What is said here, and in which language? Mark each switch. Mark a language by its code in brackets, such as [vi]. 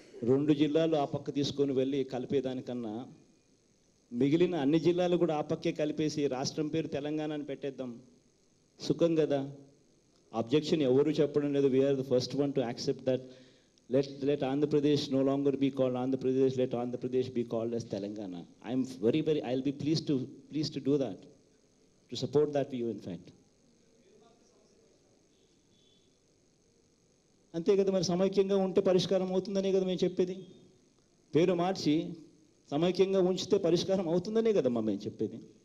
[te] 2 జిల్లాలు ఆ పక్క తీసుకొని వెళ్ళి కలిపేదానికన్నా మిగిలిన అన్ని జిల్లాలు కూడా ఆ పక్కే కలిపేసి రాష్ట్రం పేరు తెలంగాణ అని పెట్టేద్దాం. సుఖం కదా. అబ్జెక్షన్ ఎవరు చెప్పడం లేదు. [en] We are the first one to accept that Let Andhra Pradesh no longer be called Andhra Pradesh. Let Andhra Pradesh be called as Telangana. I'm very, I'll be pleased to do that, to support that view, in fact. [te] అంతే కదా, మరి సమైక్యంగా ఉంటే పరిష్కారం అవుతుందనే కదా మేము చెప్పేది. పేరు మార్చి సమైక్యంగా ఉంచితే పరిష్కారం అవుతుందనే కదమ్మా మేము చెప్పేది.